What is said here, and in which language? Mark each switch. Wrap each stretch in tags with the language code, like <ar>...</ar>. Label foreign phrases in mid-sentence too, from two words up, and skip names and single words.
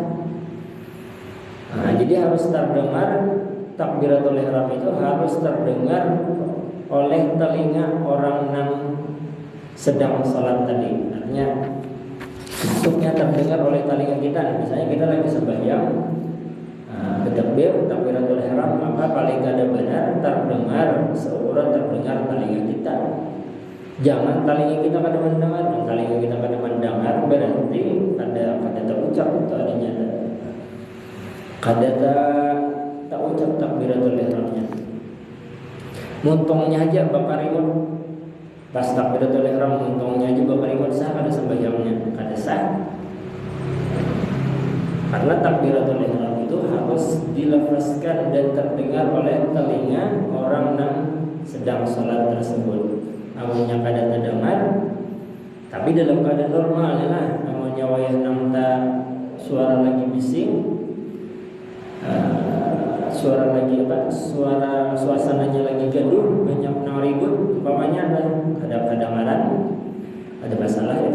<id>Nah, jadi harus terdengar, takbiratul ihram itu harus terdengar oleh telinga orang yang sedang salat tadi. Artinya bentuknya terdengar oleh telinga kita. Misalnya kita lagi sembahyang, takbiratul ihram, maka</id> <bjn>paling kada benar</bjn> <id>terdengar seukuran terdengar telinga kita. Jangan telinga kita kada mendengar, telinga kita kada mendengar berarti kada terucap itu adanya.</id> <bjn>Kada tak ucap takbiratul ihramnya. Muntungnya aja bakarimut. Pas takbiratul ihram untungnya aja bakarimut, sah kada sembahyangnya? Kada sah.</bjn> <id>Karena takbiratul ihram itu harus dilafazkan dan terdengar oleh telinga orang yang sedang salat tersebut. Awalnya kada terdengar, tapi dalam keadaan normal lah. Namanya wayah namta suara lagi bising, suara lagi suasananya lagi gaduh, banyak nang ribut, umpamanya ada kedengaran, ada masalah itu.</id>